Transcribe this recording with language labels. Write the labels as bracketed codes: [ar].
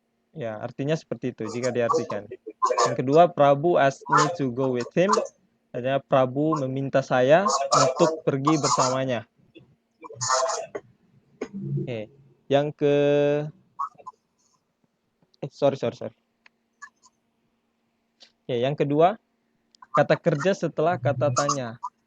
[id] Ya, artinya seperti itu jika diartikan. Yang kedua, [en] Prabu asked me to go with him. [id] Artinya Prabu meminta saya untuk pergi bersamanya. Oke. Yang ke sorry. Yang kedua, kata kerja setelah kata tanya.